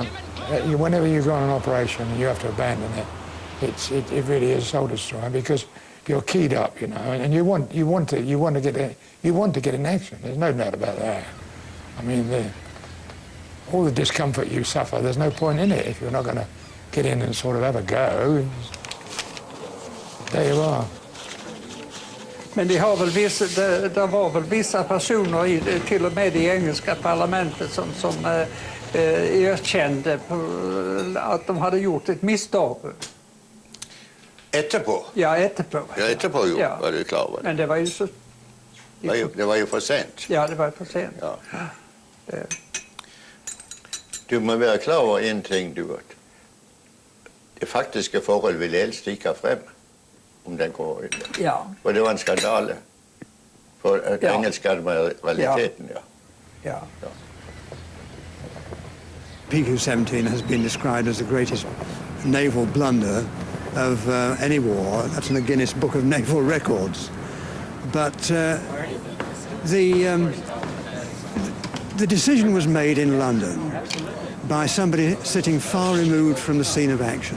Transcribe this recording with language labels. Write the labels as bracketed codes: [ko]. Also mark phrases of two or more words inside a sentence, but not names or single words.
[en] Whenever you go on an operation and you have to abandon it, it really is soul destroying because you're keyed up, and you want to get in action. There's no doubt about that. I mean, all the discomfort you suffer, there's no point in it if you're not going to get in and sort of have a go. There you are. [sv] Men det var väl vissa personer, till och med i engelska parlamentet, som erkände att de hade gjort ett misstag. [no] Etterpå? Ja, etterpå. Ja, etterpå var du klar over det. [sv] Men det var ju så... [no] Det var jo for sent. Ja, det var for sent. Ja. Du må være klar over en ting, du vet. Det faktiske forhold vil helst stikke frem om den går inn. Ja. For det var en skandale. For engelsk er realiteten, ja. [en] PQ-17 has been described as the greatest naval blunder of any war. That's in the Guinness Book of Naval Records. But the decision was made in London by somebody sitting far removed from the scene of action.